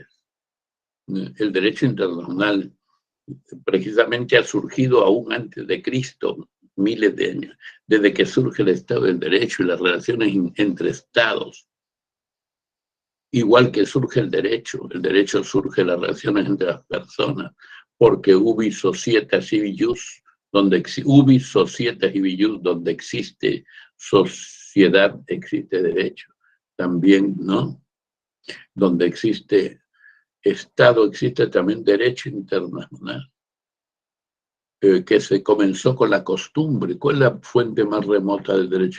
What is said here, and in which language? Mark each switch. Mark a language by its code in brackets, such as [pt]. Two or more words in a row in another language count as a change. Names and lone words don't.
[es] El derecho internacional precisamente ha surgido aún antes de Cristo, miles de años, desde que surge el Estado del Derecho y las relaciones entre Estados. Igual que surge el derecho surge las relaciones entre las personas. [la] porque ubi societas ibi jus, ubi societas ibi jus, [es] donde existe sociedad, existe derecho. También, ¿no? Donde existe Estado, existe también derecho internacional. Que se comenzó con la costumbre. ¿Cuál es la fuente más remota del derecho?